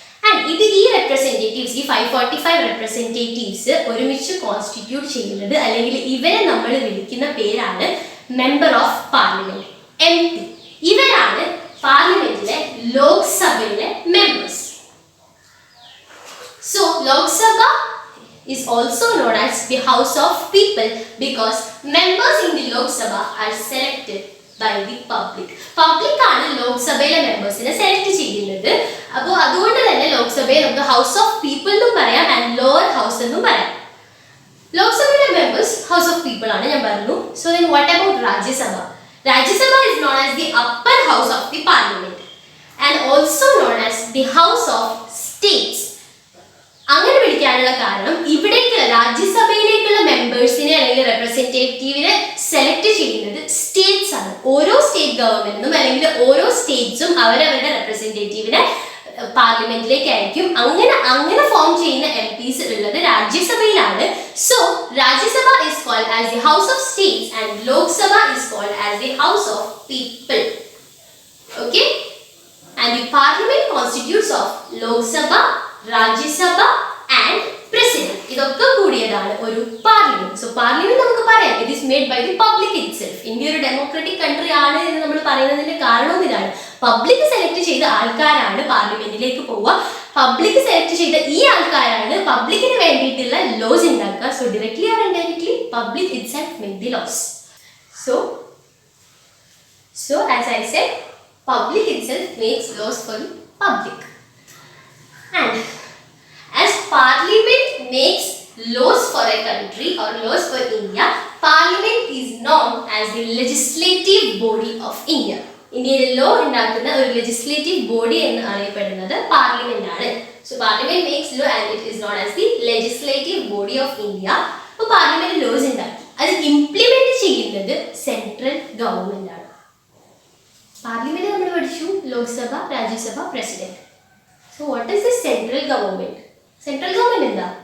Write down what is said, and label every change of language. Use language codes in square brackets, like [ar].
[ml] And ഈ representatives, ഈ 545 representatives ഒരുമിച്ച് കോൺസ്റ്റിറ്റ്യൂട്ട് ചെയ്യുന്നത്, അല്ലെങ്കിൽ ഇവരെ നമ്മൾ വിളിക്കുന്ന പേരാണ് മെമ്പർ ഓഫ് പാർലമെന്റ്, MP. ഇവരാണ് പാർലമെന്റിലെ ലോക്സഭയിലെ members. [en] So Lok Sabha is also known as the House of People because members in the Lok Sabha are selected by the public. [ml] Public ആണ് ലോക്സഭയിലെ മെമ്പേഴ്സിനെ സെലക്ട് ചെയ്യുന്നത്. അപ്പോൾ അതുകൊണ്ട് തന്നെ ലോക്സഭയെ നമുക്ക് ഹൗസ് ഓഫ് പീപ്പിൾ എന്നും പറയാം ആൻഡ് ലോവർ ഹൗസ് എന്നും പറയാം. ലോക്സഭയിലെ മെമ്പേഴ്സ് ഹൗസ് ഓഫ് പീപ്പിൾ ആണ് ഞാൻ പറഞ്ഞു. [en] So then what about Rajya Sabha? Rajya Sabha is known as the upper house of the parliament and also known as the house of states. [ml] അങ്ങനെ വിളിക്കാനുള്ള കാരണം ഇവിടേക്കുള്ള രാജ്യസഭയിലേക്കുള്ള മെമ്പേഴ്സിനെ അല്ലെങ്കിൽ റെപ്രസെന്റേറ്റീവിനെ സെലക്ട് ചെയ്യുന്നത് സ്റ്റേറ്റ്സ് ആണ്. ഓരോ സ്റ്റേറ്റ് ഗവൺമെന്റിനും അല്ലെങ്കിൽ ഓരോ സ്റ്റേറ്റ്സും അവരവരുടെ റെപ്രസെന്റേറ്റീവിനെ പാർലമെന്റിലേക്ക് അയക്കും. അങ്ങനെ ഫോം ചെയ്യുന്ന MPs ഉള്ളത് രാജ്യസഭയിലാണ്. [en] So Rajya Sabha is called as the house of states and Lok Sabha is called as the house of people. Okay, and the parliament constitutes of Lok Sabha, Rajya Sabha and President. [ml] ഇതൊക്കെ കൂടിയതാണ് ഒരു parliament. So parliament നമുക്ക് പറയാം [en] It is made by the public itself. [ml] India ഒരു democratic country ആണ് എന്ന് നമ്മൾ പറയുന്നതിന്റെ കാരണവും ഇതാണ്. പബ്ലിക് സെലക്ട് ചെയ്ത ആൾക്കാരാണ് പാർലമെന്റിലേക്ക് പോവുക. പബ്ലിക് സെലക്ട് ചെയ്ത ഈ ആൾക്കാരാണ് പബ്ലിക്കിന് വേണ്ടിയിട്ടുള്ള ലോസ് ഉണ്ടാക്കുക. [en] So directly or indirectly public itself make the laws. So as I said, Public itself makes laws for the public. And as Parliament makes laws for a country or laws for India, Parliament is known as the legislative body of India. [ml] ഇന്ത്യയിലെ law ഉണ്ടാക്കുന്ന ഒരു legislative body എന്ന് അറിയപ്പെടുന്നത് parliament ആണ്. [en] So parliament makes law and it is known as the legislative body of India. [ml] അപ്പോൾ parliament loss ഉണ്ടാക്കി, അത് implement ചെയ്യുന്നത് സെൻട്രൽ ഗവൺമെന്റ് ആണ്. പാർലമെന്റ് നമ്മൾ പഠിച്ചു Lok Sabha, Rajya Sabha, president. [en] So what is the central government? [ml] Central government എന്താ?